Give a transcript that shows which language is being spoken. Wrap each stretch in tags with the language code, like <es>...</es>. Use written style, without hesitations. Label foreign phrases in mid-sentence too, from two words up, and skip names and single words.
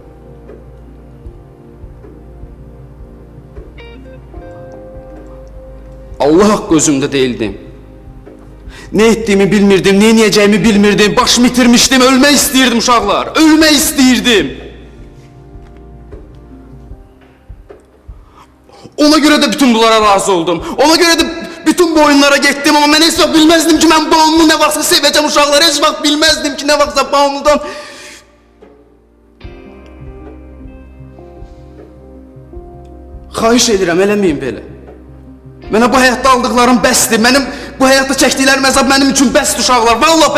<az>Allah haqqı özümdə deyildim.</az> <tr>Ne ettiğimi</tr> <az>bilmirdim, ne niyeceğimi bilmirdim. Başımı itirmişdim, ölmək istəyirdim uşaqlar. Ölmək istəyirdim. Ona göre de bütün bunlara razı oldum. Ona göre de bütün bu oyunlara getdim. Ama mən heç vaxt bilməzdim ki, mən Banu'nu ne vaxtsa sevəcəm uşaqlar. Heç vaxt bilməzdim ki, ne vaxtsa Banu'dan... Xahiş edirəm, eləməyin belə. Mənə bu həyatda aldıqlarım bəsdir. Mənim bu həyatda çəkdiklərim əzab mənim üçün bəsdir uşaqlar.</az>